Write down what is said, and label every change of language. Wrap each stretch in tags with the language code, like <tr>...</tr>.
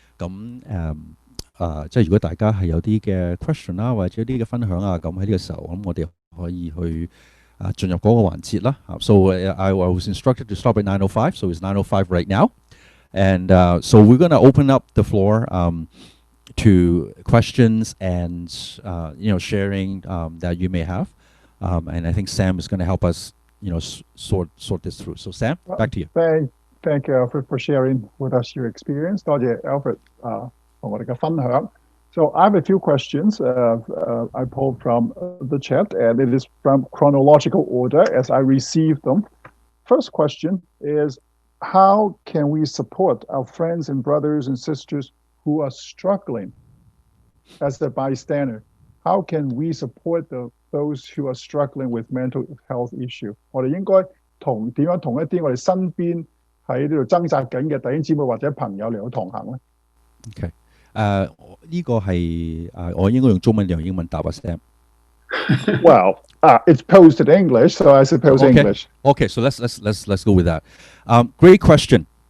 <yue>咁即係如果大家係有啲嘅 question 啦，或者啲嘅分享啊，咁喺呢個時候，咁我哋可以去進入嗰個環節啦。</yue> <en>So I was instructed to stop at 9:05, so it's 9:05 right now. And so we're going to open up the floor to questions and sharing that you may have. And I think Sam is going to help us, sort this through. So Sam, back to you. Thank you, Alfred, for sharing with us your experience.</en> <yue>多謝 Alfred 同我哋嘅分享。</yue> <en>So I have a few questions I pulled from the chat, and it is from chronological order as I received them. First question is, how can we support our friends and brothers and sisters who are struggling as a bystander? How can we support those who are struggling with mental health issue?</en> <yue>我哋應該點樣同一啲我哋身邊喺呢度掙扎緊嘅弟兄姊妹或者朋友嚟到同行咧？OK， 呢個係我應該用中文定用英文答啊 Sam？</yue> <en>Well, it's posed in English, so I suppose English. Okay, so let's go with that. Great question.</en>